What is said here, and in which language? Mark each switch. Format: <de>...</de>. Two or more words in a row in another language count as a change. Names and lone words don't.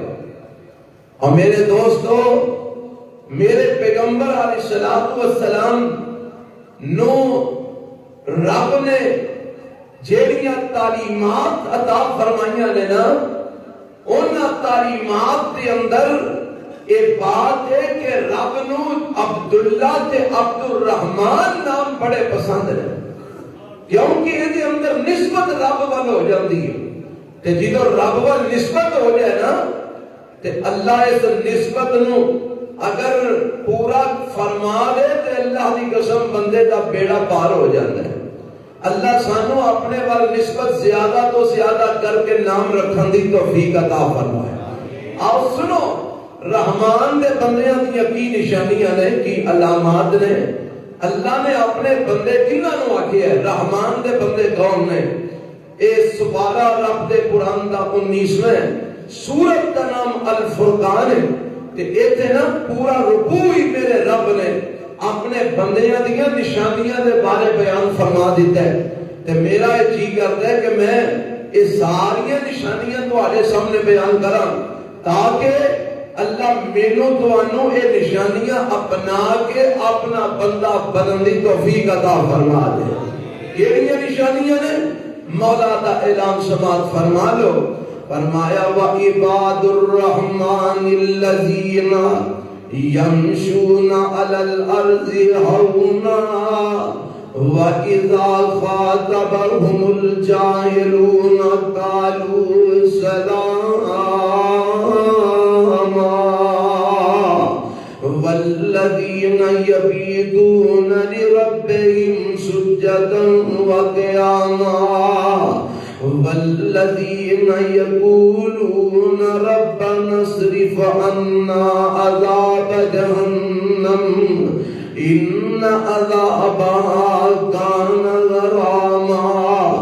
<pa>اور میرے دوستو، میرے پیغمبر علیہ الصلوۃ والسلام نو رب نے جیڑیاں تعلیمات عطا فرمائیاں نے نا، ان</pa> <ur>تعلیمات کے اندر یہ بات ہے کہ رب نو عبداللہ تے عبد الرحمن نام بڑے پسند ہیں، کیونکہ یہ اندر نسبت رب وال ہو جاتی ہے،</ur> <pa>تے جدو رب وال نسبت ہو جائے نا تے اللہ اس نسبت نو اگر پورا فرما دے تے اللہ دی قسم بندے دا بیڑا پار ہو جاتا ہے۔ اللہ سانو اپنے وال نسبت زیادہ تو زیادہ کر کے نام رکھن دی توفیق عطا فرمائے۔ آؤ سنو، رحمان دے بندیاں دی کی نشانیاں نے، کی علامات نے، اللہ نے اپنے بندے کنہاں نو آکھیا ہے، رحمان دے بندے کون نے؟ اے سپارہ رب دے قرآن دا 19ویں سورت کا نام الفرقان ہے، تے ایتھے نا پورا رکوع ہی میرے رب نے اپنے بندیاں دیاں نشانیاں دے بارے بیان فرما دیتا ہے، تے</pa> <ur>میرا یہ جی کرتا ہے</ur> <pa>کہ میں اس ساری نشانیاں تواڈے سامنے بیان کراں تاکہ اللہ مینوں تانوں اے نشانیاں اپنا کے اپنا بندہ بنن دی توفیق عطا فرما دے۔ کیڑیاں نشانیاں نے؟ مولا دا اعلان سماعت فرما لو، فرمایا</pa> <ar>وَعِبَادُ الرَّحْمَنِ الَّذِينَ يَمْشُونَ عَلَى الْأَرْضِ هَوْنًا وَإِذَا خَاطَبَهُمُ الْجَاهِلُونَ قَالُوا سَلَامًا وَالَّذِينَ يَبِيتُونَ لِرَبِّهِمْ سُجَّدًا وَقِيَامًا والذین یقولون ربنا اصرف عنا عذاب جہنم ان عذابها کان غراما</ar>